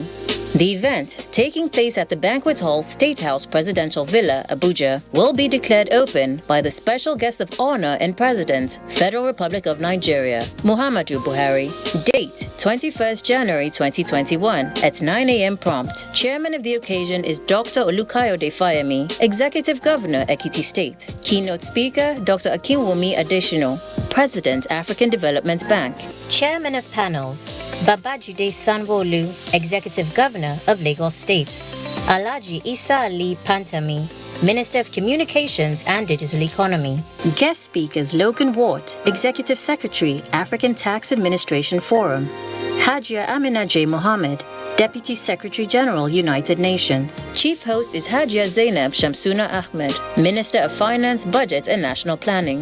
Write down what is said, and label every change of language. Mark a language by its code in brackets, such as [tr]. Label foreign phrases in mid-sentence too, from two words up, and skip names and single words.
[en] The event, taking place at the Banquet Hall State House Presidential Villa, Abuja, will be declared open by the Special Guest of Honor and President, Federal Republic of Nigeria, Muhammadu Buhari. Date, 21st January 2021 at 9 a.m. prompt. Chairman of the occasion is Dr. Olukayode Fayemi, Executive Governor, Ekiti State. Keynote speaker, Dr. Akinwumi Adesina, President, African Development Bank. Chairman of panels, Babajide Sanwo-Olu, Executive Governor of Lagos State. Alhaji Isa Ali Pantami, Minister of Communications and Digital Economy. Guest speakers Logan Ward, Executive Secretary, African Tax Administration Forum. Hajia Amina J. Mohammed, Deputy Secretary General, United Nations. Chief host is Hajia Zainab Shamsuna Ahmed, Minister of Finance, Budget and National Planning.